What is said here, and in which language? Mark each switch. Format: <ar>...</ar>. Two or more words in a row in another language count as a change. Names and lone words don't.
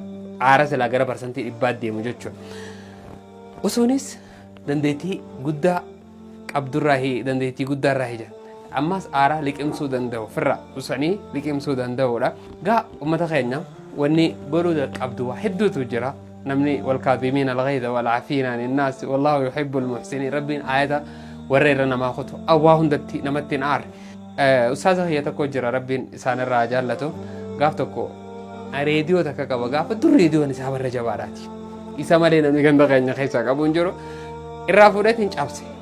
<om>Aara silaa gara parsantii 100 deemu jechuudha. Usuunis dandeettii guddaa qabdurraa dandeettii guddaarraa jira. Ammas aara liqimsuu danda'u firra usanii liqimsuu danda'uudha. Gaa uummata keenya wanni godhuu qabdu waa hedduutu jira. Namni</om> <ar>والكاظمين الغيظ والعافين عن الناس والله يحب المحسنين</ar> <om>rabbiin ayata warra irra namaa kutu awwaa hundatti namatti hin aarre. Ustaaza kiyya tokko jira rabbiin isaanirraa jaallatu. Gaaf tokko reediyoo takka qaba gaafa dur reediyoon isaa warra jabaadhaati. Isa malee namni ganda keenya keessaa qabu hin jiru irraa fuudhee hin cabse.</om>